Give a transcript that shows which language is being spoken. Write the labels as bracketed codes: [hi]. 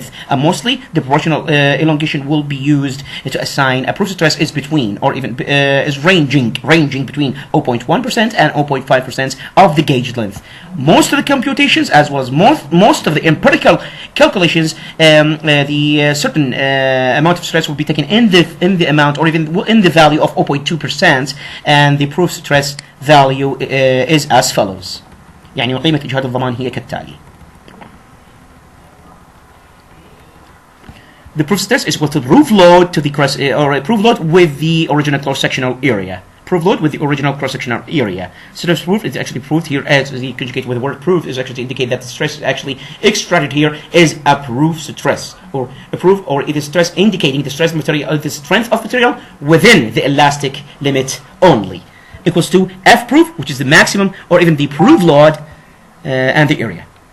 [en] And mostly the proportional elongation will be used to assign a proof stress is between, or even is ranging between 0.1% and 0.5% of the gauged length. Most of the computations, as well as most of the empirical calculations, the certain amount of stress will be taken in the amount, or even in the value of 0.2%, and the proof stress value is as follows. [ar] يعني قيمة إجهاد الضمان هي كالتالي. [en] The proof stress is equal to proof load to the proof load with the original cross-sectional area. Proof load with the original cross-sectional area. Stress proof is actually proved here as the conjugate with the word proof is actually to indicate that the stress is actually extracted here is a proof stress, or a proof, or it is stress indicating the stress material, the strength of material within the elastic limit only, equals to F proof, which is the maximum, or even the proof load and the area.